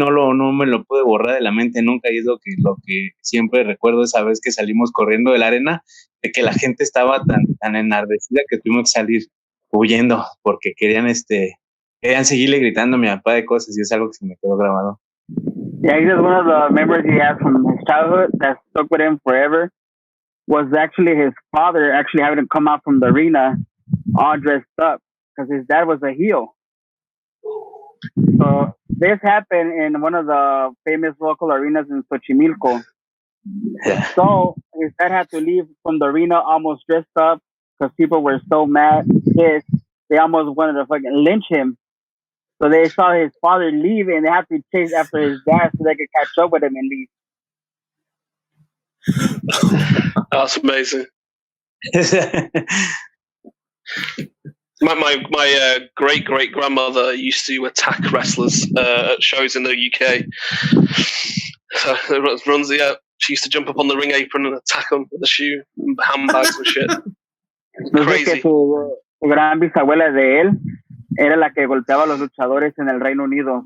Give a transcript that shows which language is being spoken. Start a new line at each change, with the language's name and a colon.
Spanish: No me lo pude borrar de la mente nunca, y es lo que siempre recuerdo esa vez que salimos corriendo de la arena, de que la gente estaba tan enardecida que tuvimos que salir huyendo porque querían seguirle gritando a mi papá de cosas, y es algo que se me quedó grabado.
English: Yeah, he says one of the memories he has from his childhood that stuck with him forever was actually his father actually having to come out from the arena all dressed up because his dad was a heel. So this happened in one of the famous local arenas in Xochimilco. Yeah. So his dad had to leave from the arena almost dressed up because people were so mad, pissed. They almost wanted to fucking lynch him. So they saw his father leave and they had to chase after his dad so they could catch up with him and leave. That's amazing. My great grandmother used to attack wrestlers at shows in the UK. So runs the she used to jump up on the ring apron and attack them with a shoe, and handbags and shit. Crazy.
Spanish: Su gran bisabuela de él era la que golpeaba a los luchadores en el Reino Unido.